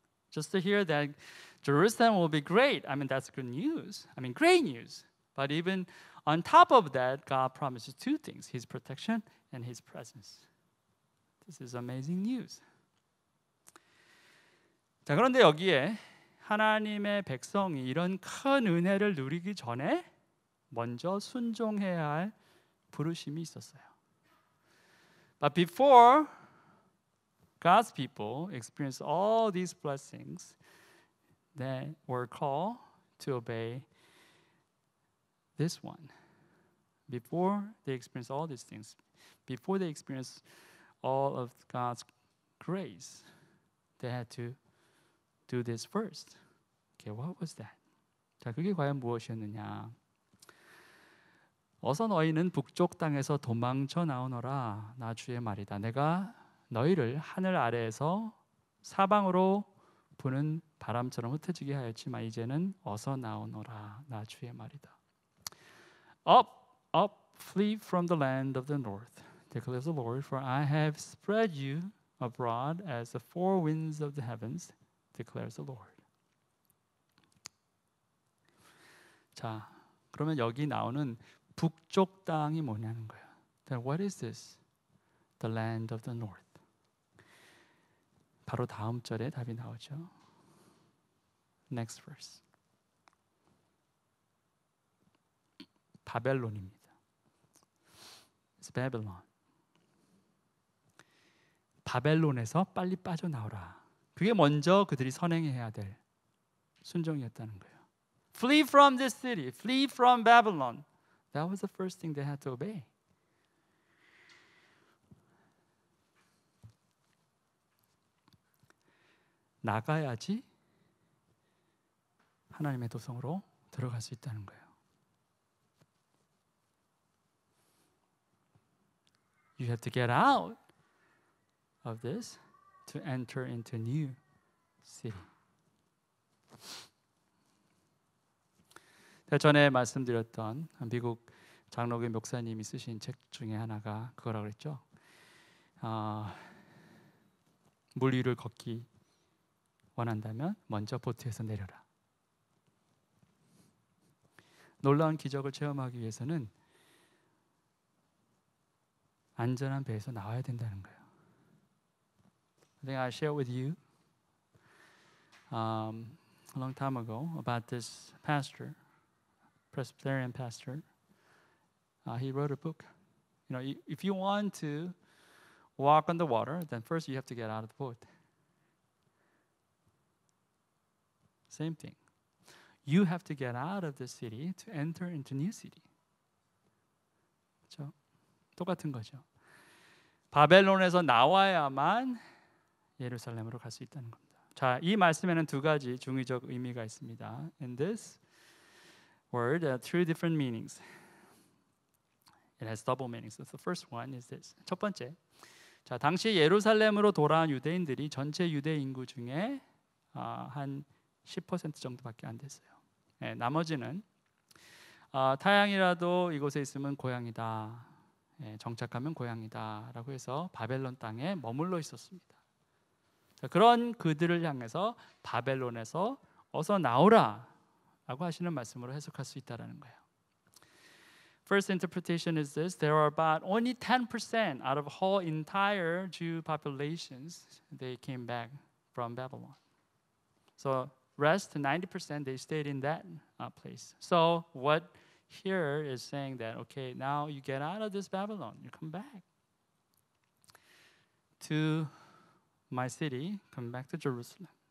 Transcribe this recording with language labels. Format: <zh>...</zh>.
<en>Just to hear that Jerusalem will be great, I mean that's good news. I mean great news. But even on top of that, God promises two things: His protection and His presence. This is amazing news.</en> <ko>자, 그런데 여기에 하나님의 백성이 이런 큰 은혜를 누리기 전에 먼저 순종해야 할 부르심이 있었어요.</ko> <en>But before God's people experience all these blessings, they were called to obey this one. Before they experience all these things, before they experience all of God's grace, they had to do this first. Okay, what was that?</en> <ko>자, 그게 과연 무엇이었느냐? 어서 너희는 북쪽 땅에서 도망쳐 나오너라. 나 주의 말이다. 내가 너희를 하늘 아래에서 사방으로 부는 바람처럼 흩어지게 하였지만 이제는 어서 나오너라. 나 주의 말이다.</ko> <en>Up, up, flee from the land of the north, declares the Lord, for I have spread you abroad as the four winds of the heavens, declares the Lord.</en> <ko>자, 그러면 여기 나오는 북쪽 땅이 뭐냐는 거예요.</ko> <en>Then what is this? The land of the north.</en> <ko>바로 다음 절에 답이 나오죠.</ko> <en>Next verse.</en> <ko>바벨론입니다.</ko> <en>It's Babylon.</en> <ko>바벨론에서 빨리 빠져나오라. 그게 먼저 그들이 선행해야 될 순종이었다는 거예요.</ko> <en>Flee from this city. Flee from Babylon. That was the first thing they had to obey.</en> <ko>나가야지 하나님의 도성으로 들어갈 수 있다는 거예요.</ko> <en>You have to get out of this to enter into a new city.</en> <ko>전에 말씀드렸던 미국 장로교 목사님이 쓰신 책 중에 하나가 그거라고 그랬죠. 물 위를 걷기 원한다면 먼저 보트에서 내려라. 놀라운 기적을 체험하기 위해서는 안전한 배에서 나와야 된다는 거예요.</ko> <en>I think I shared with you a long time ago about this pastor, Presbyterian pastor, he wrote a book. If you want to walk on the water, then first you have to get out of the boat. Same thing. You have to get out of the city to enter into new city.</en> <ko>그렇죠? 똑같은 거죠. 바벨론에서 나와야만 예루살렘으로 갈 수 있다는 겁니다. 자, 이 말씀에는 두 가지 중의적 의미가 있습니다.</ko> <en>In this word, there are two different meanings. It has double meanings. So the first one is this.</en> <ko>첫 번째, 자, 당시 예루살렘으로 돌아온 유대인들이 전체 유대 인구 중에 한 10% 정도밖에 안 됐어요. 네, 나머지는 타향이라도 이곳에 있으면 고향이다. 정착하면 고향이다라고 해서 바벨론 땅에 머물러 있었습니다. 그런 그들을 향해서 바벨론에서 어서 나오라라고 하시는 말씀으로 해석할 수 있다라는 거예요.</ko> <en>First interpretation is this: there are about only 10% out of whole entire Jew populations they came back from Babylon. So rest 90% they stayed in that place. So what here is saying that okay, now you get out of this Babylon, you come back to my city, come back to Jerusalem.</en>